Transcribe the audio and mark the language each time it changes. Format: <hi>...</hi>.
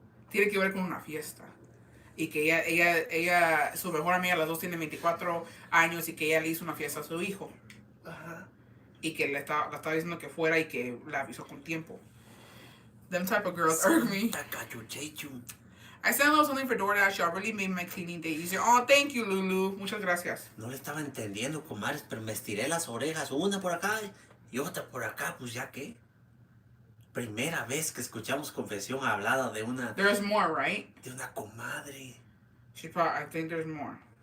<es>Tiene que ver con una fiesta. Y que su mejor amiga, las dos tienen 24 años y que ella le hizo una fiesta a su hijo. Ajá. Y que la estaba diciendo que fuera y que la avisó con tiempo.</es> <en>Them type of girls irk me. Santa cachuchechu. I sent a little something for DoorDash. Y'all really made my cleaning day easier. Oh, thank you, Lulu. Muchas gracias.</en> <es>No le estaba entendiendo, comadres, pero me estiré las orejas, una por acá y otra por acá, pues ya que. Primera vez que escuchamos confesión hablada de una</es> <en>There's more, right?</en> <es>comadre.</es> <en>I think there's more.</en>